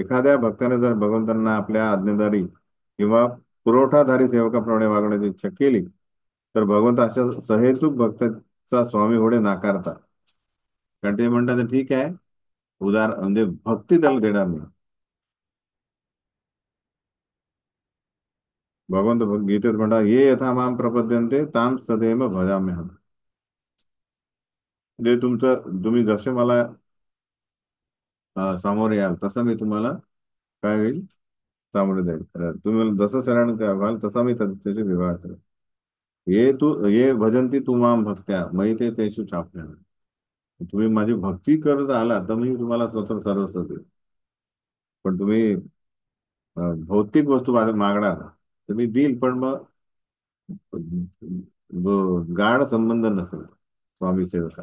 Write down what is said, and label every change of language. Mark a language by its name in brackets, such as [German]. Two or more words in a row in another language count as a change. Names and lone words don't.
[Marathi] एखाद्या भक्ताने जर भगवंतांना आपल्या आज्ञाधारी किंवा पुरवठाधारी सेवकाप्रमाणे वागण्याची इच्छा केली, तर भगवंत अशा सहेतुक भक्ताचा स्वामी होणे नाकारतात. कारण ते म्हणतात ठीक आहे, म्हणजे भक्ती त्याला देणार नाही. भगवंत गीतेत म्हणतात [Sanskrit] ये यथा माम प्रपद्यन्ते ताम सदैव भजाम्यहम्. [Marathi] जे तुम्ही जसे मला सामोरे याल तसं मी तुम्हाला काय होईल, सामोरे जाईल. तुम्ही मला जसं शरण व्हाल तसा मी त्याच्याशी व्यवहार करेल. [Sanskrit] ये भजंती तू माम भक्त्या मयी ते तेषु चाप्या. [Marathi] तुम्ही माझी भक्ती करत आला तर मी तुम्हाला स्वतः सर्वस्व देईल. पण तुम्ही भौतिक वस्तू मागणार तर मी देईल, पण मग जो गाढ संबंध नसेल स्वामी सेवका.